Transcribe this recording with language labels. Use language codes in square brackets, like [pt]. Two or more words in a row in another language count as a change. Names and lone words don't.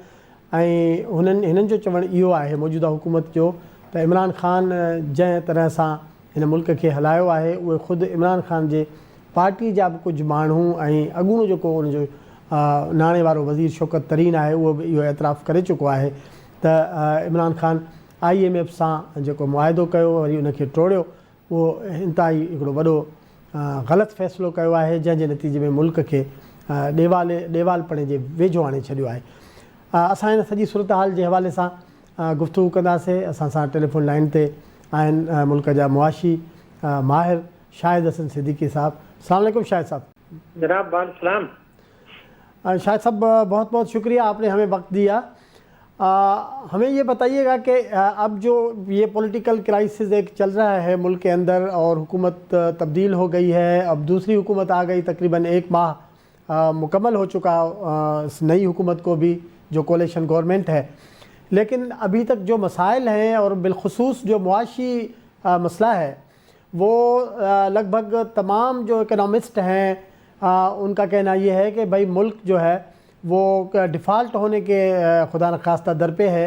[sd] ऐं हिननि जो चवणु इहो आहे मौजूदा हुकूमत जो त इमरान ख़ान जंहिं तरह सां हिन मुल्क खे हलायो आहे उहे ख़ुदि इमरान ख़ान जे पार्टी जा बि कुझु माण्हू ऐं अॻूणो जेको उनजो नाणे वारो वज़ीर शौकत तरीन आहे उहो बि इहो एतिराफ़ु करे चुको आहे त इमरान ख़ान IMF सां जेको मुआहिदो कयो वरी उनखे टोड़ियो, उहो इंतिहाई हिकिड़ो वॾो ग़लति फ़ैसिलो कयो आहे, जंहिंजे नतीजे में मुल्क खे ॾेवालपणे जे वेझो आणे छॾियो आहे। असां हिन सॼी सूरत हाल जे हवाले सां गुफ़्तगू कंदासीं। असां सां टेलीफोन लाइन ते आहिनि मुल्क जा मुआशी माहिर शाहिद हसन सिद्दीकी साहब। [ar] السلام علیکم [sd] शाहिद साहब। जनाब वालेकुम। शाहिद साहब, [ur] بہت بہت شکریہ، آپ نے ہمیں وقت دیا. ہمیں یہ بتائیے گا کہ اب جو یہ [en] political crisis [ur] ایک چل رہا ہے ملک کے اندر اور حکومت تبدیل ہو گئی ہے، اب دوسری حکومت آ گئی، تقریباً 1 ماہ مکمل ہو چکا نئی حکومت کو بھی، جو [en] coalition government [ur] ہے، لیکن ابھی تک جو مسائل ہیں اور بالخصوص جو معاشی مسئلہ ہے وہ لگ بھگ تمام جو اکانومسٹ ہیں ان کا کہنا یہ ہے کہ بھائی ملک جو ہے وہ ڈیفالٹ ہونے کے خدا نہ خواستہ در پہ ہے.